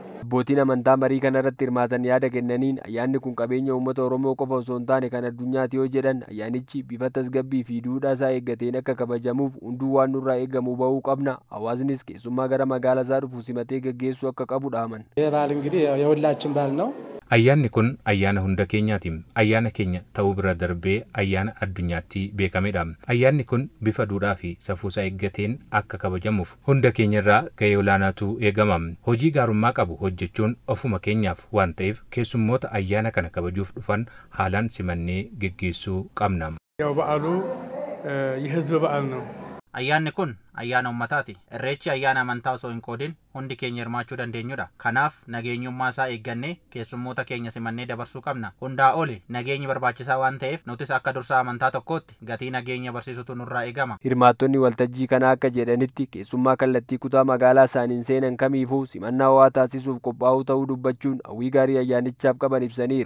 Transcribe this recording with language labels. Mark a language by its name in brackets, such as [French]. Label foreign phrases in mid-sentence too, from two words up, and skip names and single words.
[Oromo] Abbootiin amantaa marii kanarratti hirmaatan yaada kennaniin ayyaanni kun qabeenya uummata Oromoo qofa osoo hin taane kan addunyaati yoo jedhan ayyaanichi bifa tasgabbii fi duudhaa isaa eeggateen akka kabajamuuf hunduu waan nurraa eegamu bahuu qabna. Hawaasnis keessummaa gara magaalaa isaa dhufu simatee gaggeessuu akka qabu dhaaman. [Amharic] በዓል እንግዲህ የሁላችን በዓል ነው። [Oromo] Ayyaanni kun ayyaana hunda keenyaati. Ayyaana keenya ta'uu bira darbee ayyaana addunyaatti beekamedha. Ayyaanni kun bifa duudhaa fi safuusaa eeggateen akka kabajamuuf hunda keenyarraa gahee olaanaatu eegama. Hojii gaarummaa qabu hojjechuun ofuma keenyaaf waan ta'eef keessummoota ayyaana kana kabajuuf dhufan haalaan simannee gaggeessuu qabna. [Amharic] ያው በዓሉ የህዝብ በዓል ነው. [Oromo] Ayyaanni kun ayyaana uummataati. Irreechi ayyaana amantaa osoo hin qoodin hundi keenya hirmaachuu dandeenyudha. Kanaaf nageenyummaa isaa eeggannee keessummoota keenya simannee dabarsuu qabna. Hundaa oli nageenyi barbaachisaa waan ta'eef nutis akka dursaa amantaa tokkootti gatii nageenya barsiisutu nurraa eegama. Hirmaattonni waltajjii kanaa akka jedhanitti keessummaa kallattii kutaa magaalaa isaaniin seenan kamiifuu simannaa waa taasisuuf qophaa'uu ta'uu dubbachuun hawwii gaarii ayyaanichaaf qaban ibsaniiru.